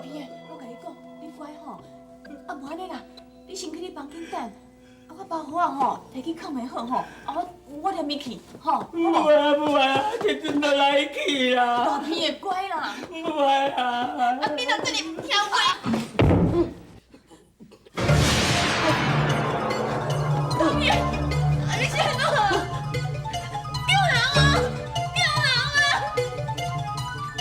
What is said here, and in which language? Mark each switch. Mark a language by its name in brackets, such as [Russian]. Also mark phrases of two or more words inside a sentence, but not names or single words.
[Min Nan Chinese] 边的，我甲你讲，你乖吼，啊无安尼啦，你先去你房间等，啊我包好啊吼，摕去放袂好吼，啊我念你去，吼，好唔无？爱啊唔爱啊，这阵就来去啦！大边的乖啦，唔爱啊！啊你若真哩唔听话，大边，啊你是安怎？丢人啊！丢人啊！